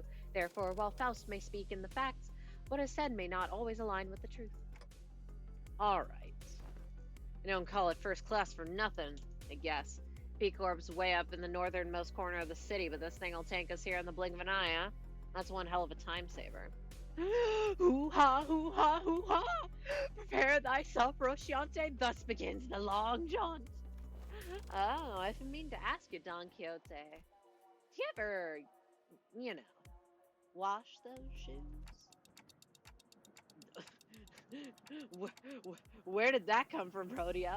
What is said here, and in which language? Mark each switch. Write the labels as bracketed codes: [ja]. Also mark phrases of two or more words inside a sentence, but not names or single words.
[en] Therefore, while Faust may speak in the facts, what is said may not always align with the truth. All right. I don't call it first class for nothing, I guess. P-Corp's way up in the northernmost corner of the city, but this thing'll tank us here in the blink of an eye, huh? That's one hell of a time saver. Hoo-ha, hoo-ha, hoo-ha! Prepare thyself, Rochiante, thus begins the long jaunt. Oh, I've been meaning to ask you, Don Quixote. Do you ever, you know, wash those shoes? Where did that come from, Rhodia?